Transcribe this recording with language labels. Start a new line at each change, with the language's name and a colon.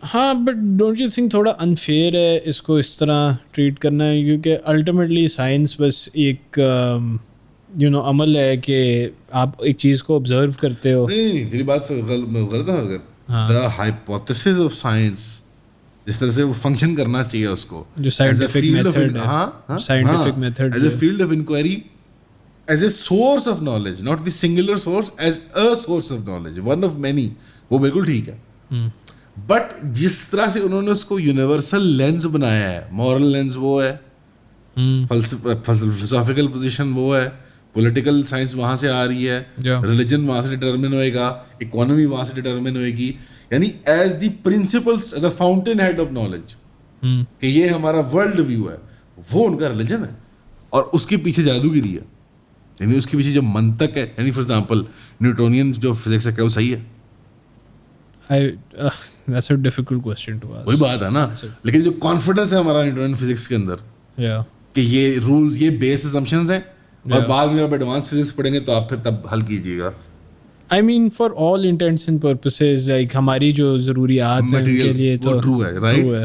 Urdu: ہاں
English: but don't you think
Urdu: تھوڑا unfair ہے اس کو اس طرح ٹریٹ کرنا ہے, کیونکہ الٹیمیٹلی سائنس بس ایک عمل ہے کہ آپ ایک چیز کو آبزرو کرتے ہو. نہیں تیری بات غلط ہے, اگر
English: the hypothesis of science
Urdu: جس طرح سے وہ فنکشن کرنا چاہیے اس کو جو سائنٹیفک میتھڈ ہے, scientific method
English: as a field of inquiry, as a source of knowledge, not the singular source, as a source of knowledge, one of many,
Urdu: وہ بالکل ٹھیک ہے. بٹ جس طرح سے انہوں نے اس کو یونیورسل لینس بنایا ہے, مورل لینس وہ ہے, فلسافیکل پوزیشن وہ ہے, پولیٹیکل سائنس وہاں سے آ رہی ہے, ریلیجن وہاں سے ڈٹرمن ہوئے گا, اکانومی وہاں سے ڈٹرمن ہوئے گی, یعنی
English: as the principles, as a fountain head of knowledge,
Urdu: کہ یہ ہمارا ورلڈ ویو ہے, وہ ان کا ریلیجن ہے. اور اس کے پیچھے جادوگری ہے, یعنی اس کے پیچھے جو منطق ہے, یعنی فار ایگزامپل نیوٹونین جو فزکس ہے کیا وہ صحیح ہے؟
English: That's a difficult question to ask.
Urdu: وہی بات ہے نا, لیکن جو کانفیڈنس ہے ہمارا نیوٹن فزکس کے اندر کہ یہ رولز, یہ بیس اسمپشنز ہیں, اور بعد میں آپ ایڈوانس فزکس پڑھیں گے تو آپ پھر تب حل کیجیے گا.
English: I mean for all intents and purposes like
Urdu: ہماری جو ضروریات ہیں ان کے لیے تو ٹرو ہے, رائٹ.